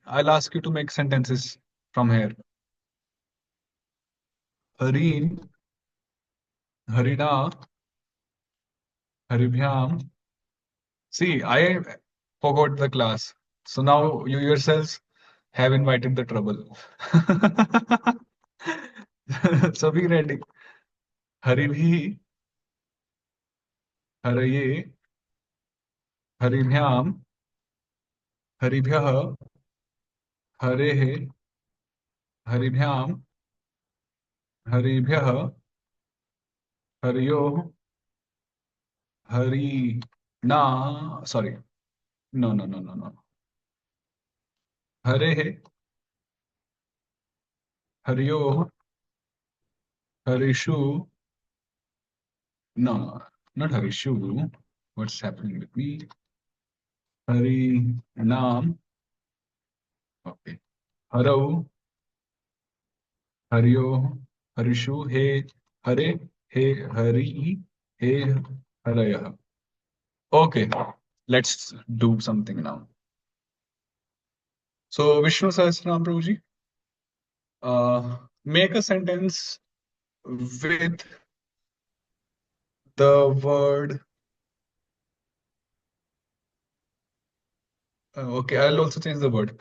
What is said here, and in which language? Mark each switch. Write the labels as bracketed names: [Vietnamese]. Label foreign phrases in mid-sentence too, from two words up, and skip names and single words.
[English] I'll ask you to make sentences from here. [Sanskrit] हरीन्, हरिणा, हरिभ्याम्. [English] See, I forgot the class. So now you yourselves have invited the trouble. So be ready. [Sanskrit] हरिभिः, हरये, हरिभ्याम्, हरिभ्यः, हरेः, हरिभ्याम्, हरिभ्यः, हर्योः, हरि, sorry. No. हरेः, हर्योः, हरिषु, no, [English] not Harishu. What's happening with me? [Sanskrit] हरि, नम्, okay. हरौ, हर्योः, हरिषु, हे, हरे, हे, हरि, हे, हरय. [English] Okay, let's do something now. So, Vishnu Sahasranam Prabhuji, make a sentence with the word. Okay, I'll also change the word.